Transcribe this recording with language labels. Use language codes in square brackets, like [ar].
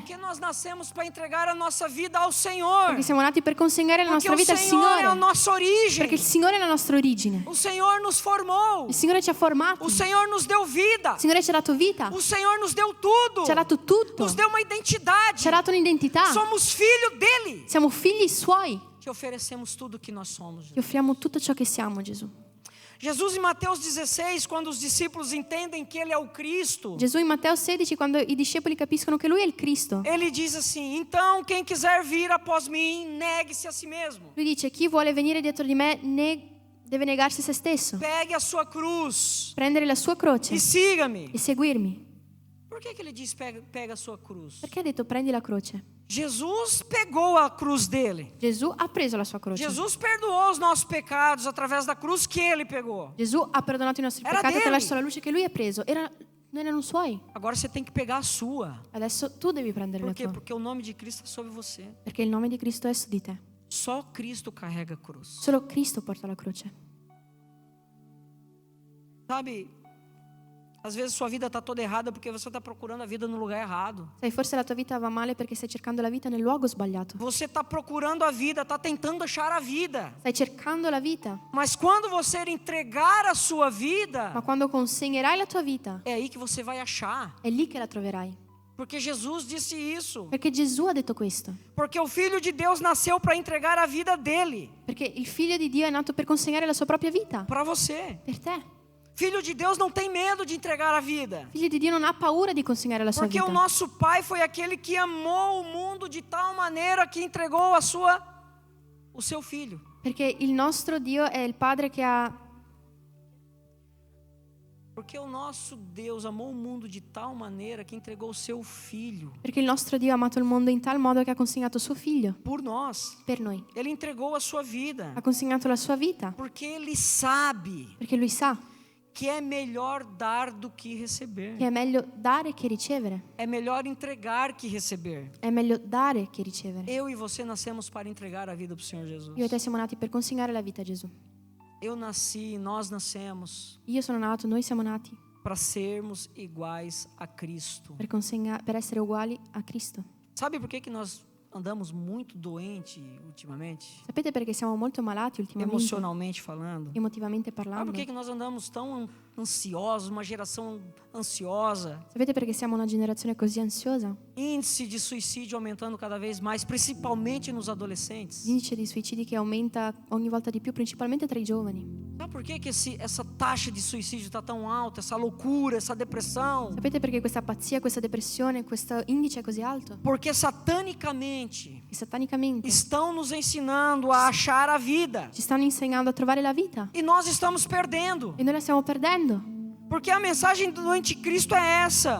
[pt] Porque nós nascemos para entregar a nossa vida ao Senhor. [it] Perché siamo nati per consegnare la [pt] Porque [it] nostra [pt] o [it] vita al [pt] Senhor é a [it] Signore. [pt] nossa origem. [it] Perché il Signore è la nostra origine. [pt] O Senhor nos formou. [it] Il Signore ci ha formati. [pt] O Senhor nos deu vida. [it] Il Signore ci ha dato vita. [pt] O Senhor nos deu tudo. [it] Ci ha dato tutto. [pt] Nos deu uma identidade. [it] Ci ha dato un'identità. [pt] Somos filho dele. [it] Siamo figli suoi. [pt] Te oferecemos tudo que nós somos. [it] Ti offriamo tutto ciò che siamo, Gesù. [pt] Jesus em Mateus 16, quando os discípulos entendem que Ele é o Cristo, [it] Gesù in Matteo 16, quando i discepoli capiscono che lui è il Cristo, [pt] Ele diz assim: então quem quiser vir após mim, negue-se a si mesmo. [it] lui dice: chi vuole venire dietro di me deve negarsi se stesso, [pt] Pegue a sua cruz [it] prendere la sua croce [pt] e siga-me. [it] e seguirmi. [pt] Por que Ele diz pega a sua cruz? [it] Perché ha detto prendi la croce? [pt] Jesus pegou a cruz dele. [it] Gesù ha preso la sua croce. [pt] Jesus perdoou os nossos pecados através da cruz que Ele pegou. [it] Gesù ha perdonato i nostri [pt] Era [it] peccati [pt] dele. [it] attraverso la luce che lui ha preso. Non erano suoi. [pt] Agora você tem que pegar a sua. [it] Adesso tu devi prendere [pt] Por [it] la [pt] quê? [it] tua. [pt] Porque o nome de Cristo é sobre você. [it] Perché il nome di Cristo è su di te. [pt] Só Cristo carrega a cruz. [it] Solo Cristo porta la croce. [pt] Sabe, às vezes sua vida está toda errada porque você está procurando a vida no lugar errado. [it] Sai, forse la tua vita va male perché stai cercando la vita nel luogo sbagliato. [pt] Você está procurando a vida, está tentando achar a vida. [it] Stai cercando la vita, [pt] Mas quando você entregar a sua vida, [it] ma quando consegnerai la tua vita, [pt] é aí que você vai achar. [it] è lì che la troverai. [pt] Porque Jesus disse isso. [it] Perché Gesù ha detto questo. [pt] Porque o Filho de Deus nasceu para entregar a vida dele [it] Perché il figlio di Dio è nato per consegnare la sua propria vita [pt] para você. [it] per te. [pt] Filho de Deus não tem medo de entregar a vida. [it] Il figlio di Dio non ha paura di consegnare la sua [pt] Porque o [it] vita. [pt] nosso Pai foi aquele que amou o mundo de tal maneira que entregou o seu Filho. [it] Perché il nostro Dio è il Padre che ha... [pt] Porque o nosso Deus amou o mundo de tal maneira que entregou o seu Filho [it] Perché il nostro Dio ha amato il mondo in tal modo che ha consegnato suo figlio [pt] por nós. [it] per noi. [pt] Ele entregou a sua vida. [it] Ha consegnato la sua vita [pt] Porque Ele sabe [it] perché lui sa [pt] que é melhor dar do que receber. [it] che è meglio dare che ricevere. [pt] É melhor entregar que receber. [it] È meglio dare che ricevere. [pt] Eu e você nascemos para entregar a vida para o Senhor Jesus. [it] Io e te siamo nati per consegnare la vita a Gesù. [pt] Eu nasci, nós nascemos [it] Io sono nato, noi siamo nati [pt] para sermos iguais a Cristo. [it] per essere uguali a Cristo. [pt] Sabe por que nós andamos muito doentes ultimamente? [it] Sapete perché siamo molto malati ultimamente, [pt] Emocionalmente falando. [it] emotivamente [pt] Sabe [it] parlando? [pt] por que nós andamos tão ansiosos, uma geração ansiosa? [it] Sapete perché siamo una generazione così ansiosa? [pt] Índice de suicídio aumentando cada vez mais, principalmente nos adolescentes. [it] L'indice di suicidi che aumenta ogni volta di più, principalmente tra i giovani. [pt] Sabe por que essa taxa de suicídio está tão alta, essa loucura, essa depressão? [it] Sapete perché questa pazzia, questa depressione, questo indice è così alto? [pt] Porque satanicamente [it] Che satanicamente [pt] estão nos ensinando a achar a vida [it] ci stanno insegnando a trovare la vita [pt] e nós estamos perdendo. [it] e noi la stiamo perdendo. [pt] Porque a mensagem do anticristo é essa: